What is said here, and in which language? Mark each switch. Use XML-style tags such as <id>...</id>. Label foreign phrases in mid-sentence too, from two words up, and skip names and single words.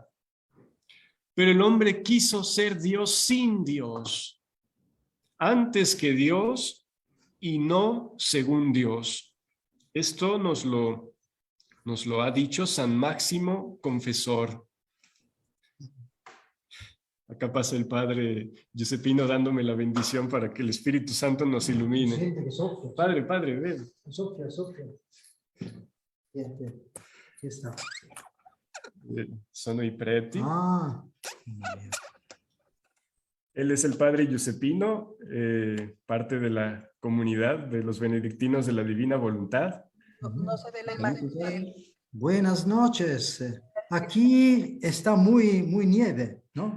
<es>Pero el hombre quiso ser Dios sin Dios, antes que Dios y no según Dios. Esto nos lo ha dicho San Máximo Confesor. Acá pasa el padre Giuseppino dándome la bendición para que el Espíritu Santo nos ilumine. Padre, ven.</es> <it>Soffia. Chi sta? Sono i preti. Ah.</it> <es>Él es el padre Giuseppino, parte de la comunidad de los benedictinos de la Divina Voluntad. No se ve la imagen. Buenas noches. Aquí está muy nieve, ¿no?</es>